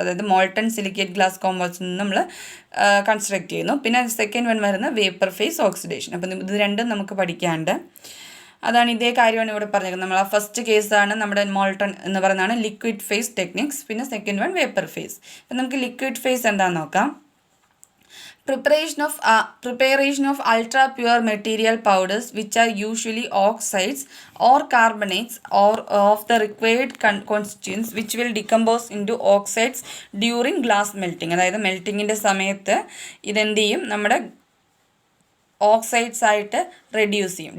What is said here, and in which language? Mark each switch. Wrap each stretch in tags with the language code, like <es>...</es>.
<ml>അതായത് molten silicate glass കോമ്പൗണ്ട്സിൽ നിന്ന് നമ്മൾ കൺസ്ട്രക്ട് ചെയ്യുന്നു. പിന്നെ സെക്കൻഡ് വൺ വരുന്നത് വേപ്പർ ഫേസ് ഓക്സിഡേഷൻ. അപ്പം ഇത് രണ്ടും നമുക്ക് പഠിക്കാണ്ട്, അതാണ് ഇതേ കാര്യമാണ് ഇവിടെ പറഞ്ഞത്. നമ്മൾ ആ ഫസ്റ്റ് കേസാണ് നമ്മുടെ മോൾട്ടൺ എന്ന് പറയുന്നതാണ് ലിക്വിഡ് ഫേസ് ടെക്നിക്സ്. പിന്നെ സെക്കൻഡ് വൺ വേപ്പർ ഫേസ്. അപ്പം നമുക്ക് ലിക്വിഡ് ഫേസ് എന്താണെന്ന് നോക്കാം.</ml> <en>Preparation of ultra pure material powders, which are usually oxides or carbonates or of the required constituents, which will decompose into oxides during glass melting.</en> <ml>അതായത് മെൽറ്റിങ്ങിൻ്റെ സമയത്ത് ഇതെന്ത് ചെയ്യും, നമ്മുടെ oxides ആയിട്ട് റെഡ്യൂസ് ചെയ്യും.</ml>